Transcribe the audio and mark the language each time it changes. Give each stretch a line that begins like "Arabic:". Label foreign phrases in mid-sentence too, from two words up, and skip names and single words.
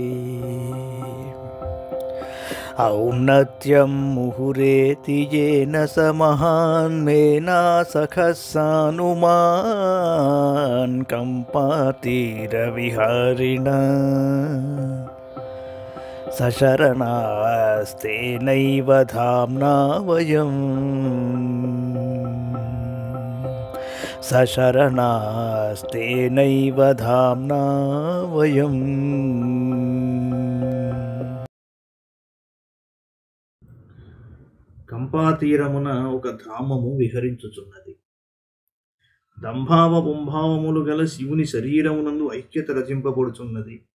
Sanskrit: औन्नत्यं मुहुरेति येन स महान्मेना सखः सानुमान् कम्पातीरविहारिणा सशरणास्तेनैव धाम्ना वयम् सशरणास्तेनैव धाम्ना वयम्।
Telugu: కంపాతీరమున ఒక ధామము విహరించుచున్నది. దంభావ పుంభావములు గల శివుని శరీరమునందు ఐక్యత రచింపబడుచున్నది.